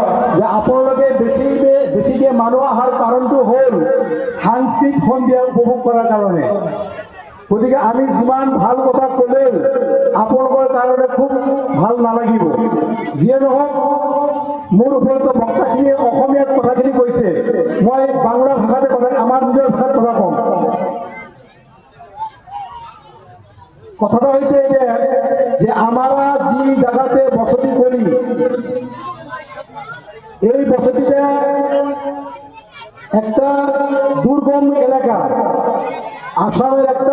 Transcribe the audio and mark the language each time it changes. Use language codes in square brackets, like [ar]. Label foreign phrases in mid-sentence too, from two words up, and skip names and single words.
[as] যে আপোনালোকে বেছিকৈ মানুহ অহাৰ কাৰণটো হ'ল সাংস্কৃতিক সন্ধিয়া উপভোগ কৰাৰ কাৰণে। গতিকে আমি যিমান ভাল কথা ক'লেও আপোনালোকৰ কাৰণে খুব ভাল নালাগিব। যিয়ে নহওক, মোৰ ওপৰত বক্তাখিনিয়ে অসমীয়াত কথাখিনি কৈছে, মই বাংলা ভাষাতে আমাৰ নিজৰ ভাষাত কথা কম। [bn] কথাটা হয়েছে যে আমরা যে জায়গাতে বসতি করি, এই বসতিটা একটা দুর্গম এলাকা, আসামের